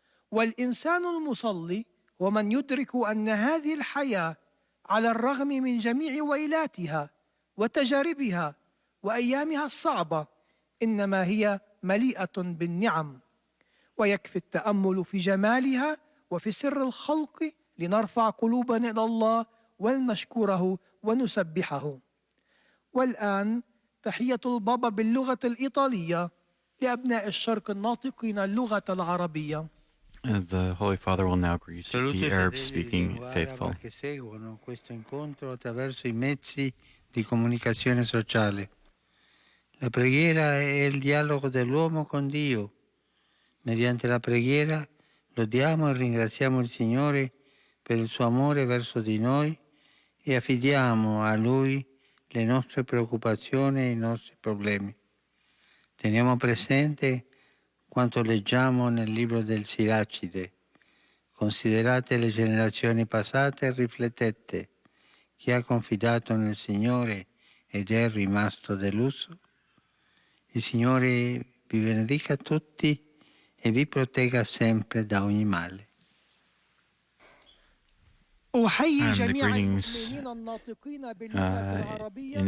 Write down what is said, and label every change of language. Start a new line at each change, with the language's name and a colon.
Arabic: والإنسان المصلي هو من يدرك أن هذه الحياة على الرغم من جميع ويلاتها وتجاربها وأيامها الصعبة إنما هي مليئة بالنعم، ويكفي التأمل في جمالها وفي سر الخلق لنرفع قلوبنا إلى الله ونشكره ونسبحه. والآن تحية البابا باللغة الإيطالية لأبناء الشرق الناطقين اللغة العربية.
English: The Holy Father will now greet the Arab-speaking faithful.
Italian: Che seguono questo incontro attraverso i mezzi di comunicazione sociale. La preghiera è il dialogo dell'uomo con Dio. Mediante la preghiera lodiamo e ringraziamo il Signore per il suo amore verso di noi e affidiamo a Lui le nostre preoccupazioni e i nostri problemi. Teniamo presente quanto leggiamo nel libro del Siracide. Considerate le generazioni passate e riflettete. Chi ha confidato nel Signore ed è rimasto deluso? Il Signore vi benedica tutti e vi protegga sempre da ogni male.
Arabic: أحيي
English: And the
Arabic: جميع
English: greetings
Arabic: المؤمنين الناطقين باللغة العربية